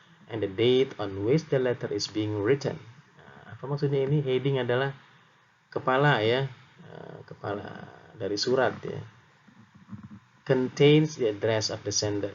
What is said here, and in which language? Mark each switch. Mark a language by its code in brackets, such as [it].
[en] and the date on which the letter is being written. [id] Nah, apa maksudnya ini? Heading adalah kepala ya, kepala dari surat ya. [en] Contains the address of the sender.